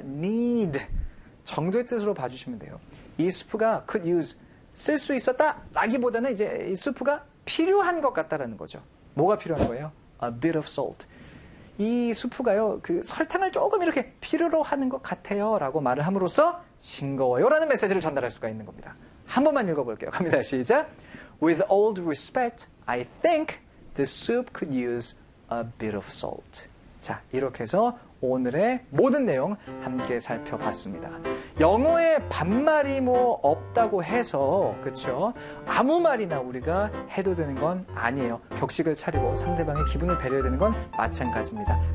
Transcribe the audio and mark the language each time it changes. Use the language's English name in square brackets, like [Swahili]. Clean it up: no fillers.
[Korean] need 정도의 뜻으로 봐주시면 돼요. 이 수프가 could use 쓸 수 있었다라기보다는 이제 이 수프가 필요한 것 같다라는 거죠. 뭐가 필요한 거예요? [English] A bit of salt. [Korean] 이 수프가요, 그 설탕을 조금 이렇게 필요로 하는 것 같아요 라고 말을 함으로써 싱거워요 라는 메시지를 전달할 수가 있는 겁니다. 한 번만 읽어볼게요. 갑니다. 시작. [English] With all due respect, I think the soup could use a bit of salt. [Korean] 자, 이렇게 해서 오늘의 모든 내용 함께 살펴봤습니다. 영어에 반말이 뭐 없다고 해서, 그쵸? 아무 말이나 우리가 해도 되는 건 아니에요. 격식을 차리고 상대방의 기분을 배려해야 되는 건 마찬가지입니다.